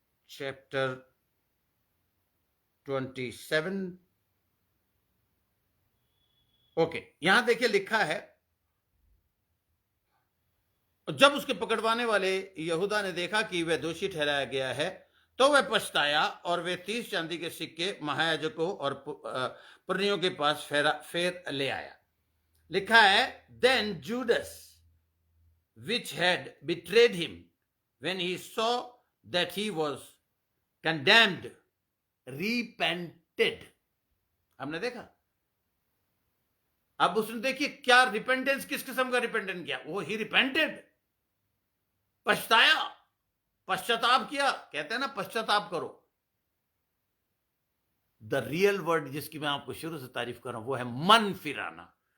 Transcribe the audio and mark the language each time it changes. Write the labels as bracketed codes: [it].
[hi] Chapter 27, okay यहां देखिए लिखा है, जब उसके पकड़वाने वाले यहूदा ने देखा कि वह दोषी ठहराया गया है, तो वह पछताया और वे 30 चांदी के सिक्के महायाजकों और पुरनियों के पास फेर ले आया। लिखा है, [en] Then Judas which had betrayed him, when he saw that he was condemned, repented। [hi] हमने देखा, अब उसने देखिए क्या रिपेंटेंस, किस किस्म का रिपेंटेंस किया, वो [en] ही रिपेंटेड, [hi] पछताया, पश्चाताप किया। कहते हैं ना पश्चाताप करो। द रियल वर्ड जिसकी मैं आपको शुरू से तारीफ कर रहा हूं वो है मन फिराना।